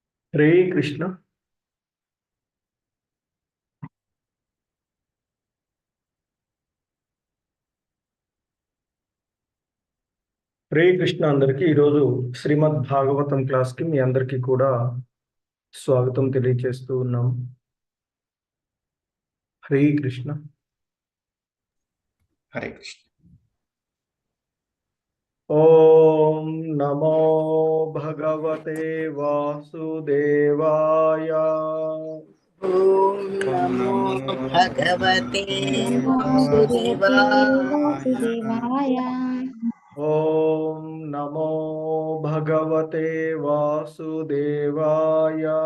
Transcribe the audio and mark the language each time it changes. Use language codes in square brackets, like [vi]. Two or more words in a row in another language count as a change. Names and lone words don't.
[te] హరే కృష్ణ. హరే కృష్ణ అందరికీ. ఈరోజు శ్రీమద్ భాగవతం క్లాస్కి మీ అందరికీ కూడా స్వాగతం తెలియజేస్తూ ఉన్నాం. హరే కృష్ణ. హరే కృష్ణ. [sa] ఓం నమో భగవతే వాసుదేవాయ. ఓం నమో భగవతే వాసుదేవాయ. ఓం నమో భగవతే వాసుదేవాయ.